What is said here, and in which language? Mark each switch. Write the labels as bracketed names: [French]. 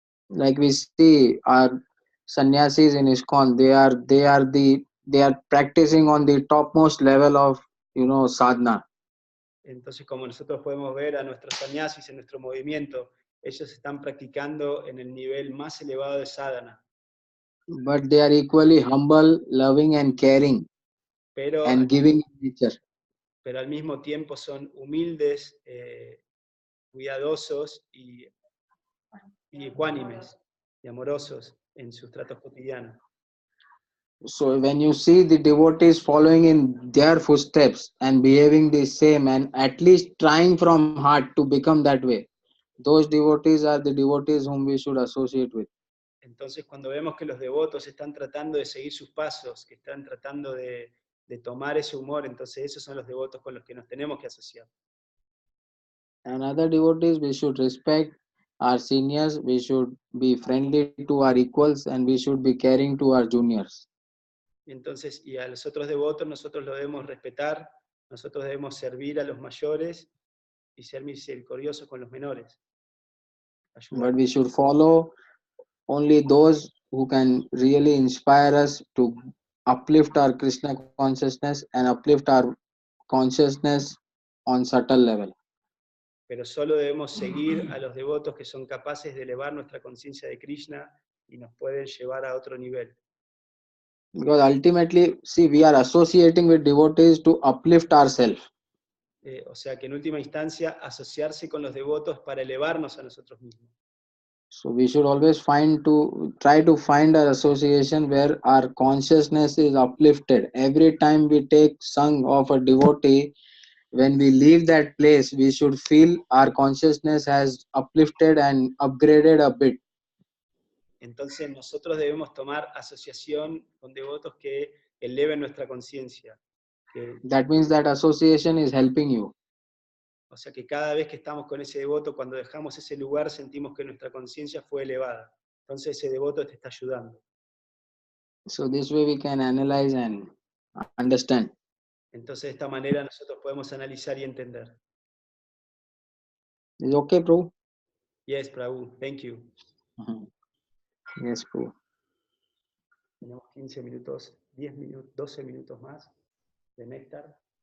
[English] Like we see our sannyasis in ISKCON, they are practicing on the topmost level of sadhana. [Spanish] Entonces, como nosotros podemos ver a nuestros sannyasis en nuestro movimiento, ellos están practicando en el nivel más elevado de sadhana. [English] But they are equally humble, loving and caring and giving in nature. [Spanish] Pero al mismo tiempo son humildes, cuidadosos y ecuánimes y amorosos en sus tratos cotidianos. [English] So when you see the devotees following in their footsteps and behaving the same and at least trying from heart to become that way, those devotees are the devotees whom we should associate with. [Spanish] Entonces, cuando vemos que los devotos están tratando de seguir sus pasos, que están tratando de tomar ese humor, entonces esos son los devotos con los que nos tenemos que asociar. [English] And other devotees, we should respect our seniors, we should be friendly to our equals, and we should be caring to our juniors. [Spanish] Y entonces, y a los otros devotos nosotros lo debemos respetar, nosotros debemos servir a los mayores y ser misericordiosos con los menores. Ayudar. [English] But we should follow only those who can really inspire us to uplift our Krishna consciousness and uplift our consciousness on subtle level. [Spanish] Pero solo debemos seguir a los devotos que son capaces de elevar nuestra conciencia de Krishna y nos pueden llevar a otro nivel. [English] Because ultimately, see, we are associating with devotees to uplift ourselves. [Spanish] O sea que en última instancia, asociarse con los devotos para elevarnos a nosotros mismos. [English] So we should always try to find an association where our consciousness is uplifted. Every time we take sung of a devotee, when we leave that place, we should feel our consciousness has uplifted and upgraded a bit. [Spanish] Entonces nosotros debemos tomar asociación con devotos que eleven nuestra conciencia. [English] That means that association is helping you. [Spanish] O sea que cada vez que estamos con ese devoto, cuando dejamos ese lugar, sentimos que nuestra conciencia fue elevada. Entonces ese devoto te está ayudando. [English] So this way we can analyze and understand. [Spanish] Entonces de esta manera nosotros podemos analizar y entender. [English] Is okay, Prabhu? Yes, Prabhu, thank you. Yes, Prabhu. [Spanish] Tenemos 15 minutos, 10 minutos, 12 minutos más de néctar.